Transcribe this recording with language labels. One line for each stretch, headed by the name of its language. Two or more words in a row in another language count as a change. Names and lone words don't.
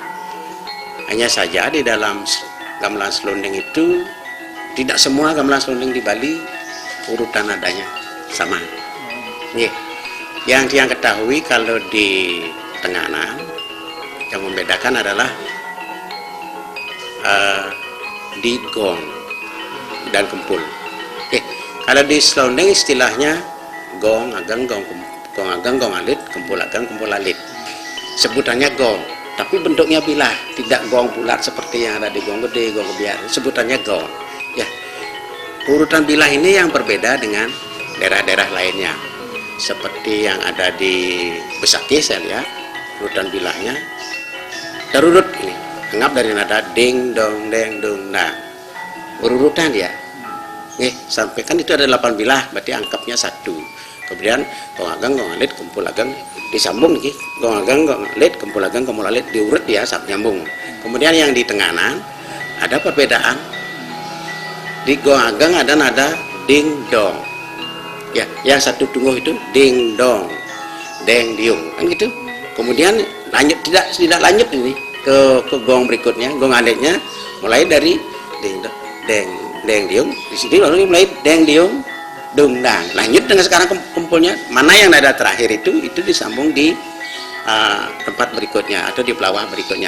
Indonesian: Hanya saja di dalam gamelan selonding itu tidak semua gamelan selonding di Bali urutan nadanya sama. Yang dia ketahui kalau di Tenganan yang membedakan adalah di gong dan kempul. Kalau di selonding istilahnya gong agang, gong alit, kempul agang, kempul alit. Sebutannya gong, tapi bentuknya bilah, tidak gong bulat seperti yang ada di gong gede, gong kebiar. Sebutannya gong. Ya, urutan bilah ini yang berbeda dengan daerah-daerah lainnya. Seperti yang ada di Besaki, saya lihat urutan bilahnya terurut ini. Anggap dari nada ding dong deng dong. Nah, urutan dia. Sampai kan itu ada 8 bilah, berarti angkapnya 1. Kemudian gong agang, gong alit, kumpul agang disambung nih, gong agang, gong alit, kumpul alit, diurut dia sampai nyambung. Kemudian yang di tenganan ada perbedaan. Di gong agang ada nada ding dong. Ya, yang satu tunggu itu ding dong, deng diung, kan gitu. Kemudian lanjut tidak lanjut ini ke gong berikutnya, gong alitnya mulai dari ding deng diung, di sini lalu mulai deng diung dung dang, lanjut dengan sekarang kumpulnya mana yang nada terakhir itu disambung di tempat berikutnya atau di pelawah berikutnya.